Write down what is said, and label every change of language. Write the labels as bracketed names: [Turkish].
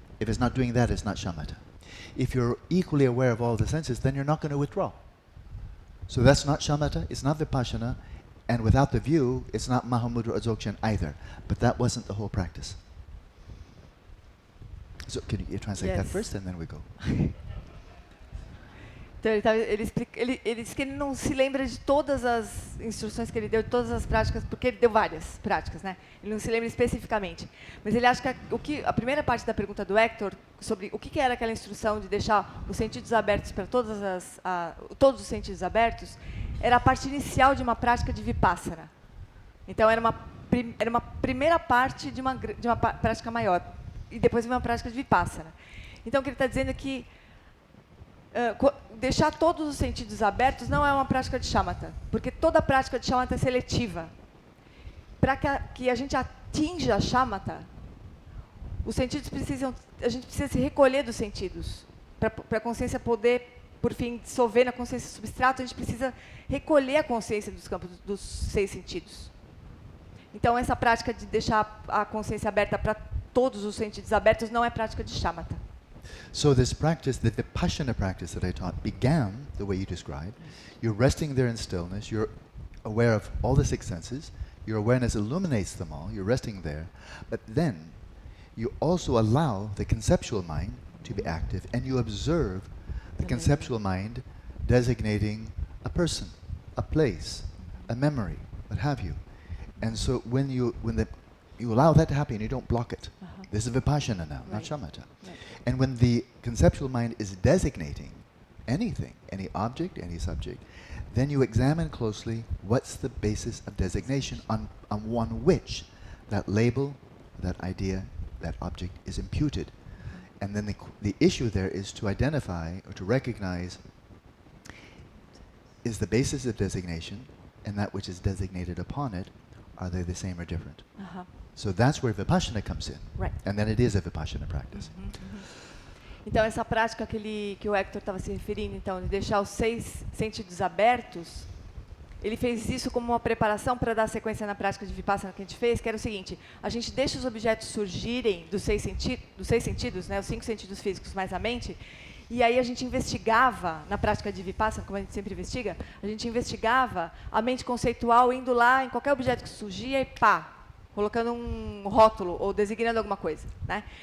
[English] If it's not doing that, it's not shamatha. If you're equally aware of all the senses, then you're not going to withdraw. So that's not shamatha, it's not vipassana, and without the view, it's not mahamudra or dzogchen either. But that wasn't the whole practice. So can you translate that first, and then we go? [Portuguese] Então ele disse que ele não se lembra de todas as instruções que ele deu, de todas as práticas, porque ele deu várias práticas, né? Ele não se lembra especificamente. Mas ele acha que a primeira parte da pergunta do Hector, sobre o que era aquela instrução de deixar os sentidos abertos para todos os sentidos abertos, era a parte inicial de uma prática de vipassana. Então era uma primeira parte de uma prática maior. E depois uma prática de vipassana. Então o que ele está dizendo é que deixar todos os sentidos abertos não é uma prática de shamatha, porque toda prática de shamatha é seletiva. Para que a gente atinja a shamatha, os sentidos a gente precisa se recolher dos sentidos. Para a consciência poder, por fim, dissolver na consciência substrato, a gente precisa recolher a consciência dos campos dos 6 sentidos. Então essa prática de deixar a consciência aberta para todos os sentidos abertos não é prática de shamatha. [English] So this practice, the vipassana practice that I taught, began the way you described. You're resting there in stillness. You're aware of all the 6 senses. Your awareness illuminates them all. You're resting there. But then you also allow the conceptual mind to be active, and you observe the conceptual mind designating a person, a place, a memory, what have you. And so when you allow that to happen, you don't block it. This is vipassana now, not shamatha. Right. And when the conceptual mind is designating anything, any object, any subject, then you examine closely what's the basis of designation on one which that label, that idea, that object is imputed. And then the issue there is to identify or to recognize, is the basis of designation and that which is designated upon it, are they the same or different? So that's where vipassana comes in. Right. And then it is a vipassana practice. [Portuguese] Então essa prática que o Hector estava se referindo, então, de deixar os 6 sentidos abertos, ele fez isso como uma preparação para dar sequência na prática de vipassana que a gente fez, que era o seguinte: a gente deixa os objetos surgirem dos 6 sentidos, né, os 5 sentidos físicos mais a mente, e aí a gente investigava, na prática de vipassana, como a gente sempre investiga, a gente investigava a mente conceitual indo lá em qualquer objeto que surgia e pá, colocando um rótulo ou designando alguma coisa, né?